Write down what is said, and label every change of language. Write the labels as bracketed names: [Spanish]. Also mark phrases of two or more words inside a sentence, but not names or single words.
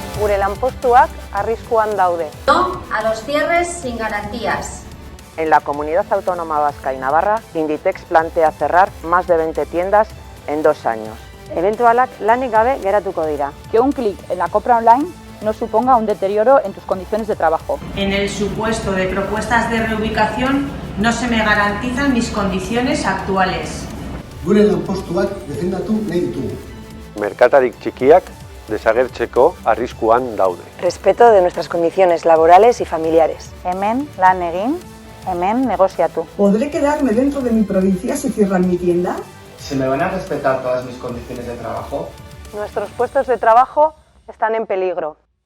[Basque] gure lanpostuak arriskuan daude. [Spanish] No a los cierres sin garantías. En la Comunidad Autónoma Vasca y Navarra, Inditex plantea cerrar más de 20 tiendas en 2 años. [Basque] Ebentualak lanik gabe geratuko dira. [Spanish] Que un clic en la compra online no suponga un deterioro en tus condiciones de trabajo. En el supuesto de propuestas de reubicación, no se me garantizan mis condiciones actuales. [Basque] Gure lanpostuak defendatu nahi ditugu. Merkatarik txikiak desagertzeko arriskuan daude. [Spanish] Respeto de nuestras condiciones laborales y familiares. [Basque] Hemen lan egin, hemen negoziatu. [Spanish] ¿Podré quedarme dentro de mi provincia si cierran mi tienda? ¿Se me van a respetar todas mis condiciones de trabajo? Nuestros puestos de trabajo están en peligro.